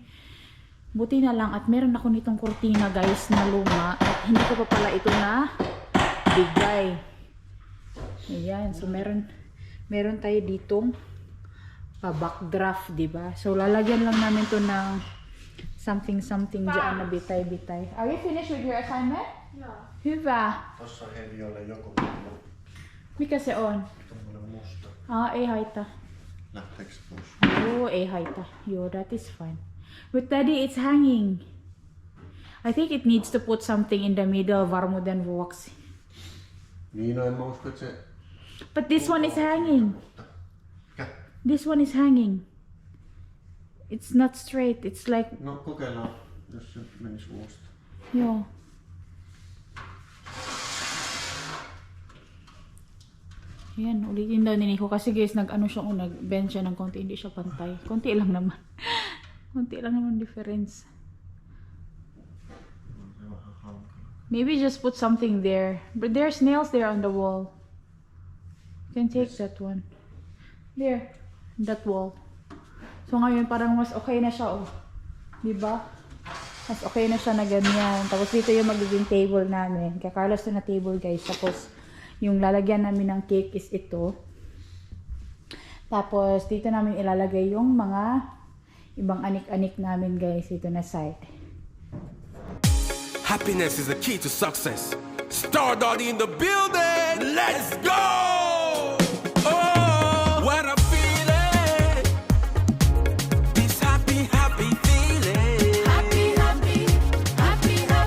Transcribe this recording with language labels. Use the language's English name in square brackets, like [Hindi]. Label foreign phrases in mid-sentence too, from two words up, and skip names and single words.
[Filipino] Buti na lang at meron ako nitong kurtina guys na luma at hindi ko pa pala ito na bigay. Ayan, so meron tayo ditong pa-backdraft, diba? So, lalagyan lang namin to ng something dyan na bitay-bitay. [English] Are you finished with your assignment? [Finnish] Joo. Hyvä. Tossa Hevi ole joku muu. Mikä se on? Tommonen musta. Ei haittaa. Lähteekö pois? Oh, ei haittaa. [English] Yo, that is fine. But daddy, it's hanging. I think it needs to put something in the middle, [Finnish] varmuuden vuoksi. Niin, no en mä usko, että se... [English] But this one is hanging. [Finnish] Mikä? [English] This one is hanging. It's not straight. It's like... [Finnish] No kokeillaan, jos se menisi uudestaan. [Filipino] Yo. Ayan, ulitin daw ni Nico. Kasi guys, nag-ano siya, nag-bend siya ng konti. Hindi siya pantay. Konti lang naman. Konti lang naman difference. [English] Maybe just put something there. But there's nails there on the wall. You can take that one. There. That wall. [Filipino] So ngayon, parang mas okay na siya, oh. Diba? Mas okay na siya na ganyan. Tapos dito yung magiging table namin. Kaya Carlos na table, guys. Tapos, yung lalagyan namin ng cake is ito. Tapos, dito namin ilalagay yung mga ibang anik-anik namin, guys. Dito na side. [English] Happiness is the key to success. Stardust in the building. Let's go! Oh, what a feeling! This happy, happy feeling. Happy, happy, happy, happy.